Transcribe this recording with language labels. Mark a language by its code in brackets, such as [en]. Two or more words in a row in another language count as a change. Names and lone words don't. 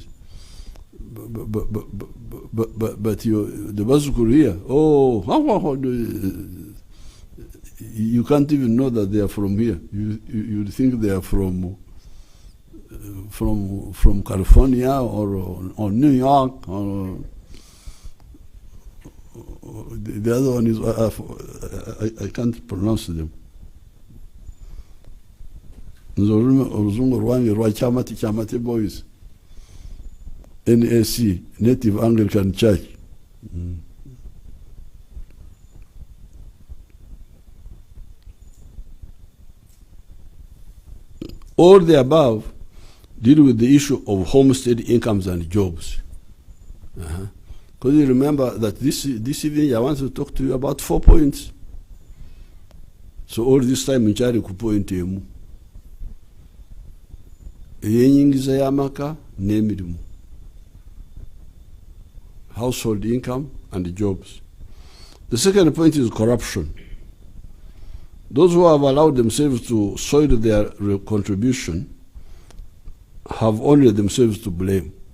[en] But the Bazukuru here, you can't even know that they are from here. You think they are from California or New York or the other one is I can't pronounce them. [nyn] Oluzungu rwange rwa Chamati Boys, NAC, Native Anglican Church. [en] All the above deal with the issue of homestead incomes and jobs. Because you remember that this evening I want to talk to you about 4 points. So all this time [nyn] nchari ku point emu. Eyenyingiza y'amaka n'emirimu. [en] Household income and jobs. The second point is corruption. Those who have allowed themselves to soil their contribution have only themselves to blame.